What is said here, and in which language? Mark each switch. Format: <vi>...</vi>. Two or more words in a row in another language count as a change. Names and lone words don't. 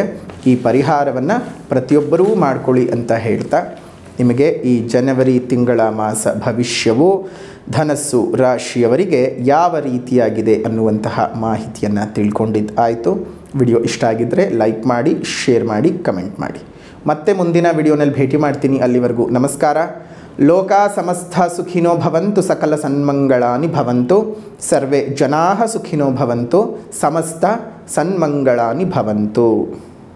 <kn>ಈ ಪರಿಹಾರವನ್ನು ಪ್ರತಿಯೊಬ್ಬರೂ ಮಾಡ್ಕೊಳ್ಳಿ ಅಂತ ಹೇಳ್ತಾ, ನಿಮಗೆ ಈ ಜನವರಿ ತಿಂಗಳ ಮಾಸ ಭವಿಷ್ಯವು ಧನಸ್ಸು ರಾಶಿಯವರಿಗೆ ಯಾವ ರೀತಿಯಾಗಿದೆ ಅನ್ನುವಂತಹ ಮಾಹಿತಿಯನ್ನು ತಿಳ್ಕೊಂಡಿದ್ದಾಯಿತು. ವಿಡಿಯೋ ಇಷ್ಟ ಆಗಿದ್ದರೆ ಲೈಕ್ ಮಾಡಿ, ಶೇರ್ ಮಾಡಿ, ಕಮೆಂಟ್ ಮಾಡಿ. ಮತ್ತೆ ಮುಂದಿನ ವಿಡಿಯೋನಲ್ಲಿ ಭೇಟಿ ಮಾಡ್ತೀನಿ. ಅಲ್ಲಿವರೆಗೂ ನಮಸ್ಕಾರ.</kn> <sa>ಲೋಕಾ ಸಮಸ್ತ ಸುಖಿನೋ ಭವಂತು, ಸಕಲ ಸನ್ಮಂಗಳಾನಿ ಭವಂತು, ಸರ್ವೇ ಜನಾಃ ಸುಖಿನೋ ಭವಂತು, ಸಮಸ್ತ ಸನ್ಮಂಗಳಾನಿ ಭವಂತು.</sa>